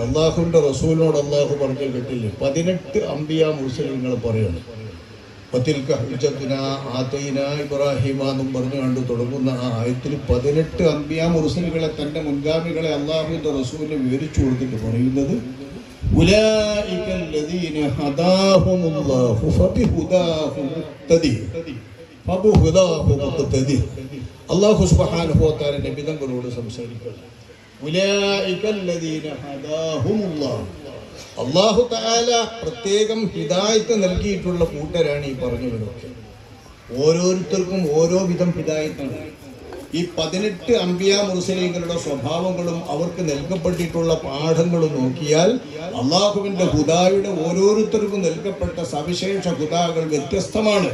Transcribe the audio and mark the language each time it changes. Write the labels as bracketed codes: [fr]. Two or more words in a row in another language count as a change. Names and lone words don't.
[ml] അള്ളാഹുവിൻ്റെ റസൂലിനോട് അള്ളാഹു പറഞ്ഞ കേട്ടില്ലേ, 18 അംബിയ മുർസലീങ്ങൾ പറയണം. [ar] وتلك حجتنا آتيناها إبراهيم [ml] എന്നും പറഞ്ഞു കണ്ടു തുടങ്ങുന്ന ആ ആയത്തിൽ 18 അംബിയ മുർസലുകളെ, തൻ്റെ മുൻഗാമികളെ അള്ളാഹുവിൻ്റെ റസൂലിനെ വിവരിച്ചു കൊടുത്തിട്ട് പറയുന്നത് [ar] أولئك الذين هداهم الله فبهداه مقتدي. الله سبحانه وتعالى [ml] നബി തങ്ങളോട് സംസാരിക്കുന്നു. [ar] ഉലൈക الذين هداهم الله, [ml] അല്ലാഹു തആല പ്രത്യേകം ഹിദായത്ത് നൽകിയിട്ടുള്ള കൂട്ടരാണ് ഈ പറഞ്ഞവരൊക്കെ. ഓരോരുത്തർക്കും ഓരോ വിധം ഹിദായത്താണ്. ഈ 18 അംബിയ മുർസലീങ്ങളുടെ സ്വഭാവങ്ങളും അവർക്ക് നൽകപ്പെട്ടിട്ടുള്ള പാഠങ്ങളും നോക്കിയാൽ അള്ളാഹുവിന്റെ ഹുദായുടെ ഓരോരുത്തർക്കും നൽകപ്പെട്ട സവിശേഷ ഹുദാകൾ വ്യത്യസ്തമാണ്.